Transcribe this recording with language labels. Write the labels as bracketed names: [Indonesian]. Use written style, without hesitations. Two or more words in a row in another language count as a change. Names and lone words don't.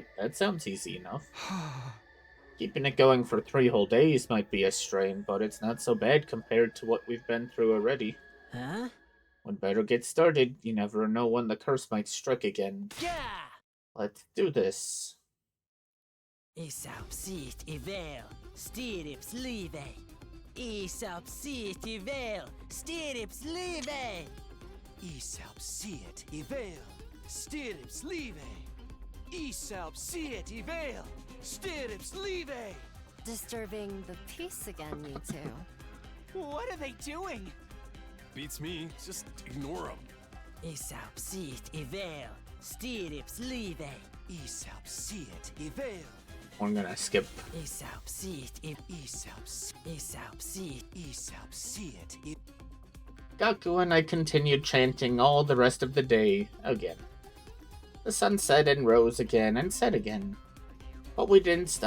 [English] That sounds easy enough. Keeping it going for 3 whole days might be a strain, but it's not so bad compared to what we've been through already. We'd better get started. You never know when the curse might strike again. Let's do this. Isapsit ivel, stirips live. Isapsit ivel, stirips live. Isapsit ivel, stirips live. Isapsit ivel, stirips live. Disturbing the peace again, you two. What are they doing? Beats me. Just ignore them. Isapsit ivel, stirips live. Isapsit ivel. I'm gonna skip. Isapsit Gaku and I continued chanting all the rest of the day again. The sun set and rose again and set again. But we didn't stop.